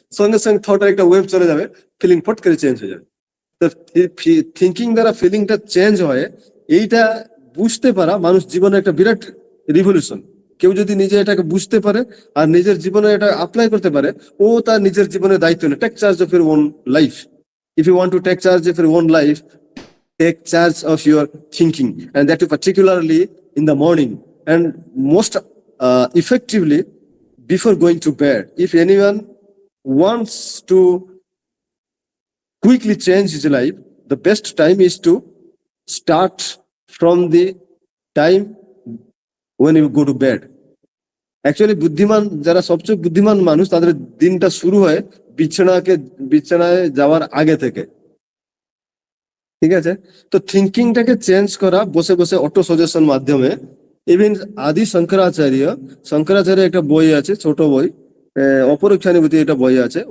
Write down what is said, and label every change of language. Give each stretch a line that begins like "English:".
Bangla: সঙ্গে সঙ্গে থটের একটা ওয়েভ চলে যাবে, ফিলিং ফট করে চেঞ্জ হয়ে যাবে। তো থিঙ্কিং দ্বারা ফিলিংটা চেঞ্জ হয়, এইটা বুঝতে পারা মানুষ জীবনে একটা বিরাট রিভলিউশন। কেউ যদি নিজে এটাকে বুঝতে পারে আর নিজের জীবনে এটা অ্যাপ্লাই করতে পারে, ও তার নিজের জীবনের দায়িত্ব নেয়।
English: Take charge of your own life. If you want to take charge of your own life, take charge of your thinking, and that too particularly in the morning, and most effectively before going to bed. If anyone wants to quickly change his life, the best time is to start from the time when you go to bed.
Bangla: Actually বুদ্ধিমান যারা, সবচেয়ে বুদ্ধিমান মানুষ, তাদের দিনটা শুরু হয় বিছানায় যাওয়ার আগে থেকে। ঠিক আছে? তো থিঙ্কিংটাকে চেঞ্জ করা বসে বসে অটো সাজেশন মাধ্যমে। ইভেন আদি শঙ্করাচার্য একটা বই আছে, ছোট বই, অপরোক্ষানুভূতি, এটা বই আছে।